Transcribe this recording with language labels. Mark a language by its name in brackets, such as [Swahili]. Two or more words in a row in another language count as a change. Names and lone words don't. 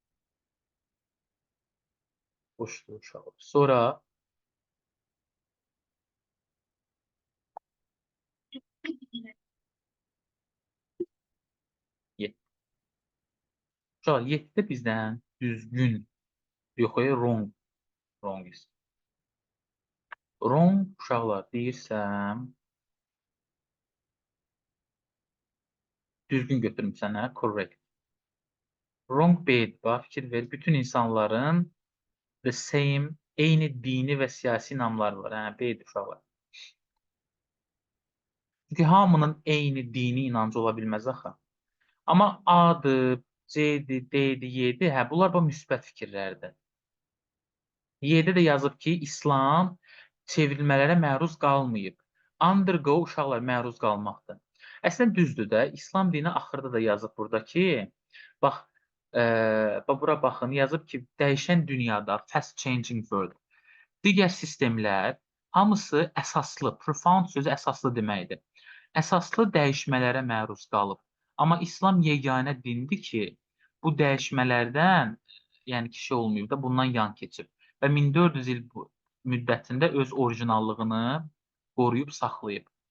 [Azerbaijani] Boşluq uşağı. Sonra uşaq 7-də bizdən düzgün, yox, [English] wrong, wrong is. [Azerbaijani] Wrong uşaqlar deyirsəm, Düzgün götürmüsən, hə? Correct. Wrong B var. Fikir ver. Bütün insanların [English] the same, [Azerbaijani] eyni dini və siyasi inanımlar var. Hə, B-dir uşaqlar. Çünki hamının eyni dini inancı ola bilməz axı. Amma A-dır, C-dir, D-dir, Y-dir. Hə, bunlar bu müsbət fikirlərdir. Y-də də yazıb ki, İslam çevrilmələrə məruz qalmayıb. Undergo uşaqlar məruz qalmaqdır. Əslində düzdür də. İslam dini axırda da yazıb burada ki, bax, bura baxın, yazıb ki, dəyişən dünyada, [English] fast changing world. [Azerbaijani] Digər sistemlər hamısı əsaslı, profound sözü əsaslı deməkdir. Əsaslı dəyişmələrə məruz qalıb. Amma İslam yeganə dindir ki, bu dəyişmələrdən, yəni ki, şey olmayıb da, bundan yan keçib. Və 1400 il müddətində öz orijinallığını qoruyub saxlayıb.